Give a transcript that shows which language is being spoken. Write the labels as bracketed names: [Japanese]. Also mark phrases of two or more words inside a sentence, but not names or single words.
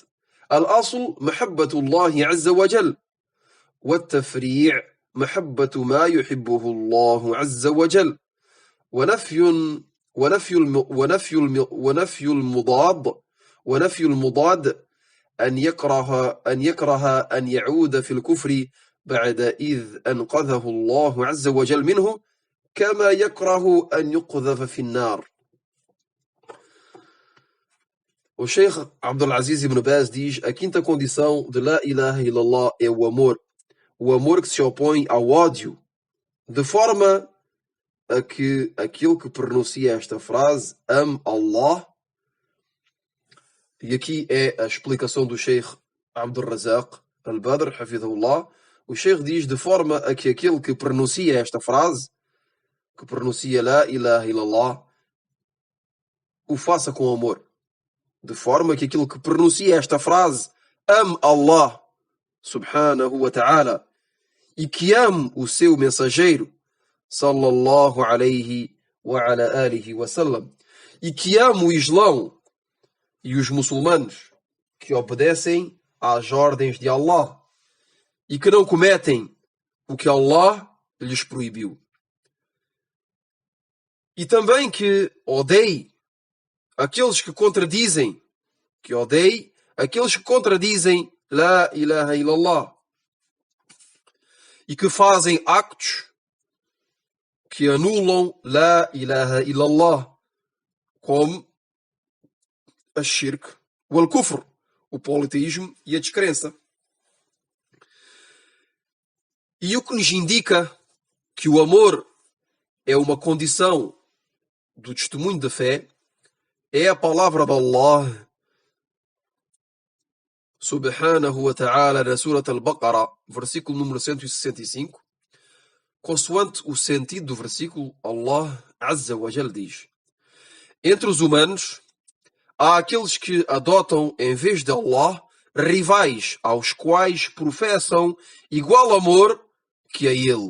[Arabic] الأصل محبة الله عز وجل، والتفريع محبة ما يحبه الله عز وجل، ونفي المضاد أن يكره أن يعود في الكفر بعد إذ أنقذه الله عز وجل منه، كما يكره أن يقذف في النار. [Portuguese] O Sheikh Abdul Aziz Ibn Baz diz: a quinta condição de [Arabic] لا إله إلا الله [Portuguese] é o amor que se opõe ao ódio, de forma a que aquele que pronuncia esta frase ame Allah. E aqui é a explicação do Sheikh Abdul Razak Al-Badr, hafidhahullah. O Sheikh diz: de forma a que aquele que pronuncia esta frase, que pronuncia [Arabic] لا إله إلا الله, [Portuguese] o faça com amor. De forma que aquele que pronuncia esta frase ame Allah [Arabic] سبحانه وتعالى [Portuguese] e que ame o seu mensageiro [Arabic] صلى الله عليه وعلى آله وسلم, [Portuguese] e que ame o Islão e os muçulmanos que obedecem às ordens de Allah e que não cometem o que Allah lhes proibiu. E também que odeie aqueles que contradizem [Arabic] لا إله إلا الله [Portuguese] e que fazem actos que anulam [Arabic] لا إله إلا الله, [Portuguese] como a shirk, o al-kufr, o politeísmo e a descrença. E o que nos indica que o amor é uma condição do testemunho da fé é a palavra de Allah [Arabic] سبحانه وتعالى [Portuguese] na Surat Al-Baqarah, versículo número 165. Consoante o sentido do versículo, Allah [Arabic] عز وجل [Portuguese] diz: entre os humanos há aqueles que adotam em vez de Allah rivais aos quais professam igual amor que a ele.